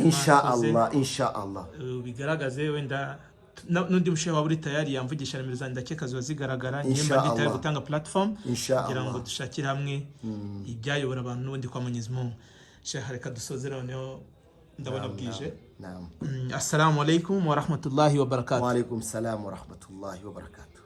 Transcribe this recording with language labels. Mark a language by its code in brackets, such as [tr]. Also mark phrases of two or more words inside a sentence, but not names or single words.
[rw] inshallah bigaragaze wenda n'undi mushehe wa buri tayari yamvugisha nimero zanjye ndakeka ziba zigaragara nyuma nditaye gutanga platform kugira ngo dushakire hamwe ibyayobora abantu n'ubundi kwa Mwenyezi Mungu. Sheikh reka dusozera noneho ndabona bwije. [ar] السلام عليكم ورحمة الله وبركاته. وعليكم السلام ورحمة الله وبركاته.